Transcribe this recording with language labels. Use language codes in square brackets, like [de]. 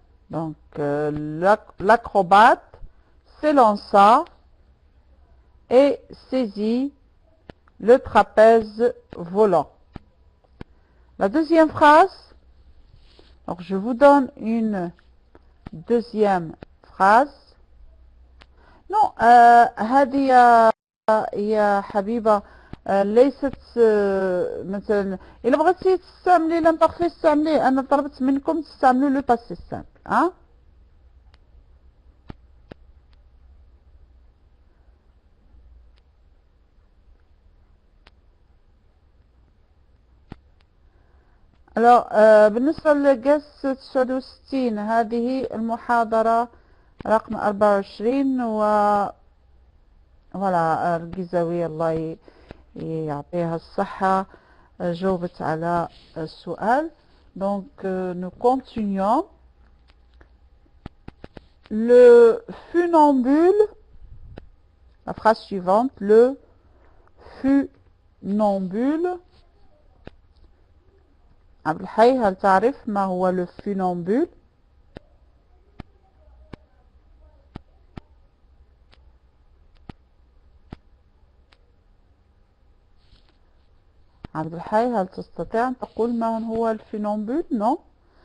[fr] Donc, l'acrobate s'élança et saisit le trapèze volant. La deuxième phrase, donc je vous donne une deuxième phrase. [ar] Non, هذه يا حبيبة ليست مثلا إلا بغيتي تستعملي l'imparfait استعمليه. أنا طلبت منكم تستعملوا le passé simple. [fr] Hein? [ar] Alors, بالنسبة للقس 69 هذه المحاضرة رقم 24 فوالا الجزاوية الله يعطيها الصحة جاوبت على السؤال. [fr] Donc, nous continuons. Le funambule, la phrase suivante, le funambule. [ar] عبد الحي هل تعرف ما هو le funambule؟ عبد الحي هل تستطيع أن تقول ما هو الفينومبول؟ non.